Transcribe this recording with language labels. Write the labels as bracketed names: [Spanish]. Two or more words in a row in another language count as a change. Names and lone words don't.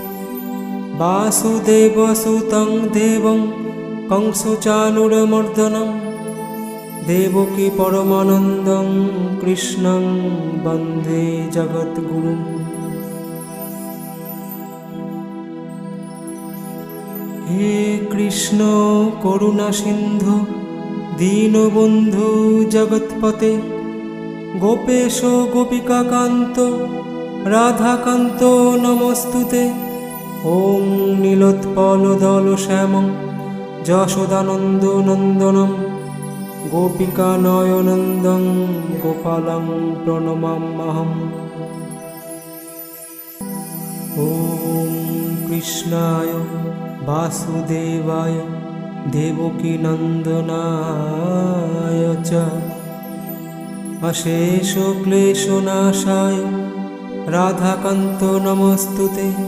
[Sanskrit] বাসুদেবসুतं দেবং কংসচাণূরমর্দনম দেবকী পরমানন্দং কৃষ্ণং বন্দে জগদ্গুরুম। হে কৃষ্ণ করুণা সিন্ধু দীনবন্ধু জগৎপতে গোপেশ গোপিকাকান্ত রাধাকান্ত নমস্তুতে। ওম নীলোৎপলদলশ্যামং যশোদানন্দনন্দনম গোপিকানয়নন্দং গোপালং প্রণমাম্যহम्। ওম কৃষ্ণায় বাসুদেবায় দেবকীনন্দনায় চ অশেষ ক্লেশনাশায় রাধাকান্ত নমস্তুতে।